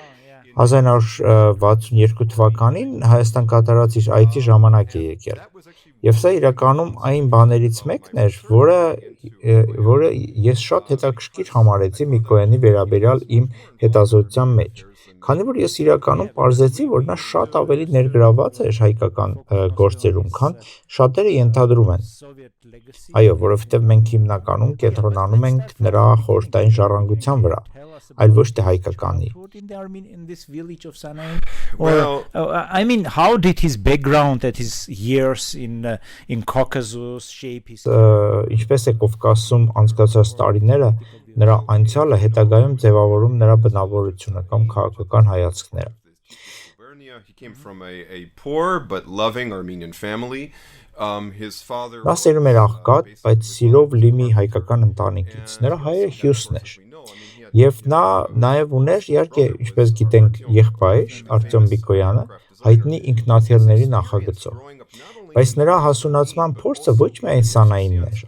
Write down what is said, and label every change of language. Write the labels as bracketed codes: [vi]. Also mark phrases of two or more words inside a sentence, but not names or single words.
[hy] 1962 թվականին Հայաստան կատարած իր այցի ժամանակ է եկել։ Եվ սա իրականում այն բաներից մեկն էր, որը ես շատ հետաքրքիր համարեցի Միկոյանի վերաբերյալ իմ հետազոտության մեջ, քանի որ ես իրականում պարզեցի, որ նա շատ ավելի ներգրաված էր հայկական գործերում, քան շատերը ենթադրում են։ Այո, որովհետև մենք հիմնականում կենտրոնանում ենք նրա խորհրդային ժառանգության վրա, այլ ոչ թե հայկականի։ [en] I mean, how did his background at his years in Caucasus shape his [hy] Ինչպես է Կովկասում անցկացած տարիները նրա անցյալը հետագայում ձևավորում նրա բնավորությունը կամ քաղաքական հայացքները։ [en] He came from a poor but loving Armenian family. His father [hy] Նա սերում էր աղքատ, բայց սիրով լի մի հայկական ընտանիքից։ Նրա հայրը Հյուսն էր։ Եվ նա նաև ուներ, իհարկե, ինչպես գիտենք, եղբայր Արտյոմ Միկոյանը, հայտնի ինքնաթիռների նախագծող։ Բայց նրա հասունացման փորձը ոչ միայն սանայինն էր,